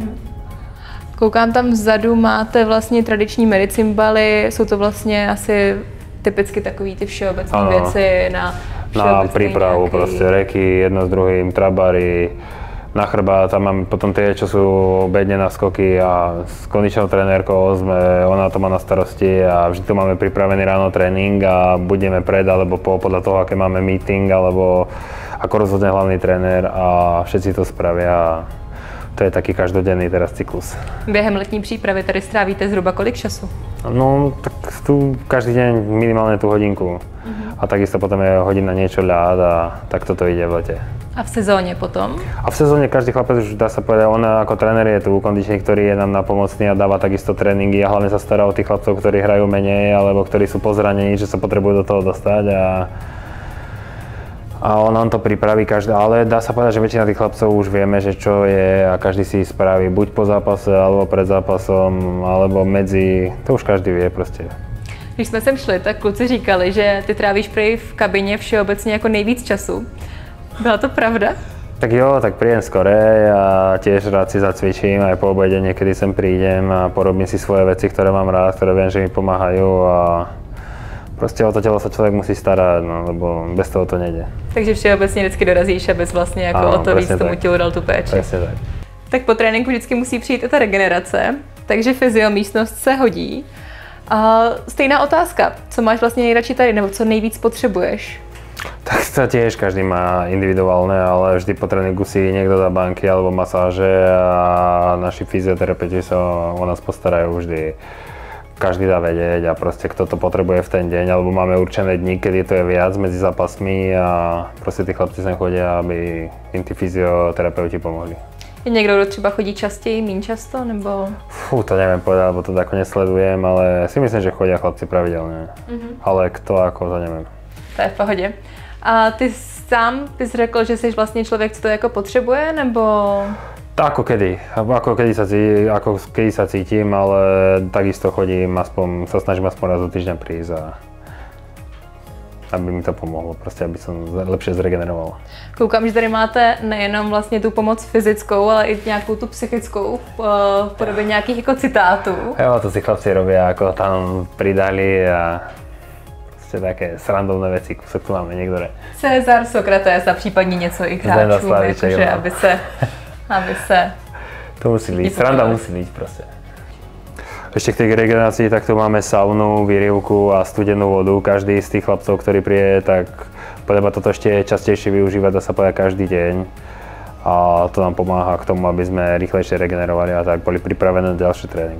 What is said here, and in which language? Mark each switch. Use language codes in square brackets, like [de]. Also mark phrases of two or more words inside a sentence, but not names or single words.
[cs] Koukám, tam vzadu máte vlastně tradiční medicimbaly, jsou to vlastně asi typicky takový ty všeobecné věci na [sk] na prípravu, proste reky, jedno s druhým, trabary, na chrbát, tam máme potom tie, čo sú bedne na skoky a s kondičnou trenérkou ona to má na starosti a vždy tu máme pripravený ráno tréning a budeme pred alebo podľa toho, aké máme meeting alebo ako rozhodne hlavný tréner a všetci to spravia. To je taký každodenný teraz cyklus. [cs] Během letní přípravy tady strávíte zhruba kolik času? [sk] No, tak tu každý deň minimálne tú hodinku. A takisto potom je hodina niečo ľad a tak toto ide v lete. [cs] A v sezóně potom? [sk] A v sezóne každý chlapec už dá sa povedať, on ako tréner je tu kondičný, ktorý je nám napomocný a dáva takisto tréningy a hlavne sa stará o tých chlapcov, ktorí hrajú menej alebo ktorí sú pozranení, že sa potrebujú do toho dostať a on nám to pripraví každý, ale dá sa povedať, že väčšina tých chlapcov už vieme, že čo je a každý si spraví buď po zápase, alebo pred zápasom, alebo medzi, to už každý vie proste. [cs] Když jsme sem šli, tak kluci říkali, že ty trávíš prej v kabině všeobecně jako nejvíc času. Byla to pravda? [sk] Tak jo, tak prídem skore a tiež rád si zacvičím, aj po obede niekedy sem prídem a porobím si svoje veci, ktoré mám rád, ktoré viem, že mi pomáhajú a proste o to telo sa človek musí starať, no, lebo bez toho to nejde. [cs] Takže všeobecně vždycky dorazíš, abys vlastně jako o to víc tomu tělu dal tu péči. [sk] Presne tak. [cs] Tak po tréninku vždycky musí přijít i ta regenerace, takže fyziomístnost se hodí. A stejná otázka, co máš vlastně nejradši tady, nebo co nejvíc potřebuješ? [sk] Tak to tiež každý má individuálne, ale vždy po tréningu si niekto dá banky alebo masáže a naši fyzioterapeuti sa o nás postarajú vždy. Každý dá vedieť a proste kto to potrebuje v ten deň, alebo máme určené dni, kedy to je viac medzi zápasmi a proste tí chlapci sem chodia, aby im tí fyzioterapeuti pomohli. Je někdo, kdo třeba chodí častěji, míň často, nebo? To neviem povedať, lebo to tako nesledujem, ale si myslím, že chodia chlapci pravidelne. Ale kto ako, to neviem. [cs] To je v pohodě. A ty sám bys řekl, že jsi vlastně člověk, co to jako potřebuje, nebo? [sk] Ako kedy sa cítim, ale takisto chodím, sa snažím aspoň raz do týždňa prísť a aby mi to pomohlo, prostě aby som lepšie zregeneroval. [cs] Koukám, že tady máte nejenom vlastně tu pomoc fyzickou, ale i nějakou tu psychickou v podobě nějakých jako citátů. [sk] Jo, to si chlapci robia, ako tam pridali a prostě také srandovné veci, co tu máme niektoré. [cs] Cezar, Sokrates a případně něco i hráčů, jakože aby se... [sk] To musí byť, sranda musí byť proste. Ešte k tej regenerácii, tak tu máme saunu, výrievku a studenú vodu. Každý z tých chlapcov, ktorý príde, tak treba toto ešte častejšie využívať, dá sa povedať každý deň. A to nám pomáha k tomu, aby sme rýchlejšie regenerovali a tak boli pripravené na ďalší trénink.